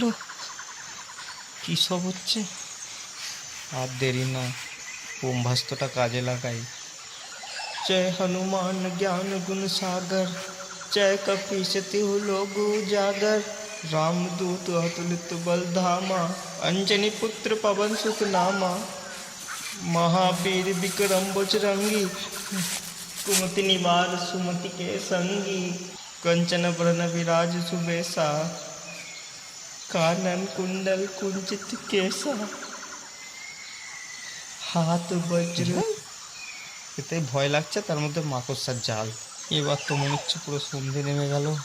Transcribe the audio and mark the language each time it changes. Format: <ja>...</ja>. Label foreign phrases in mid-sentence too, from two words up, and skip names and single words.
<bn>কি সব হচ্ছে? আর দেরি না, ব্রহ্মাস্ত্রটা কাজে লাগাই।</bn> <awa>जय हनुमान ज्ञान गुण सागर, जय कपीसति लोगु जागर, रामदूत अतुलित बल धामा, अंजनी पुत्र पवन सुत नामा, महावीर विक्रम बजरंगी, कुमति निवार सुमति के संगी, कंचन वरण विराज सुबेसा, कानन कुंडल कुंचित केसा, हाथ वज्र।</awa> <bn>এতে ভয় লাগছে, তার মধ্যে মাকড়সার জাল। এবার তো মনে হচ্ছে পুরো সন্ধে নেমে গেল।</bn>